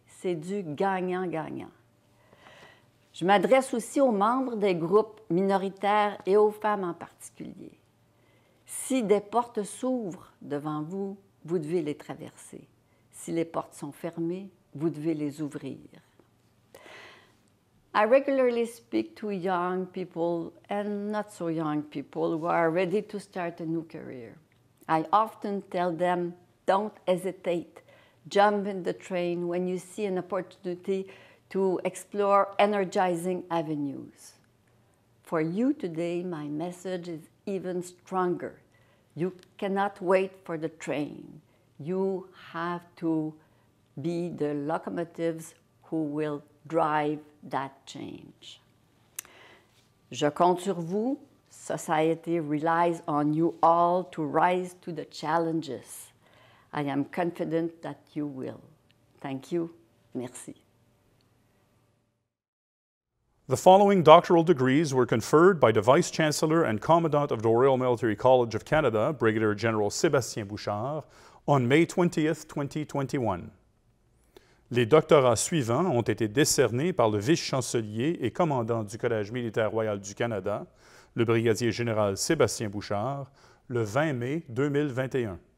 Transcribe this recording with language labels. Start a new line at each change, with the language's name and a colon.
French: C'est du gagnant-gagnant. Je m'adresse aussi aux membres des groupes minoritaires et aux femmes en particulier. Si des portes s'ouvrent devant vous, vous devez les traverser. Si les portes sont fermées, vous devez les ouvrir.
English: I regularly speak to young people and not so young people who are ready to start a new career. I often tell them, don't hesitate. Jump in the train when you see an opportunity to explore energizing avenues. For you today, my message is even stronger. You cannot wait for the train. You have to be the locomotives who will drive that change.
French: Je compte sur vous.
English: Society relies on you all to rise to the challenges. I am confident that you will. Thank you.
French: Merci.
English: The following doctoral degrees were conferred by the Vice Chancellor and Commandant of the Royal Military College of Canada, Brigadier General Sebastian Bouchard, on May 20th, 2021.
French: Les doctorats suivants ont été décernés par le vice-chancelier et commandant du Collège militaire royal du Canada, le brigadier général Sébastien Bouchard, le 20 mai 2021.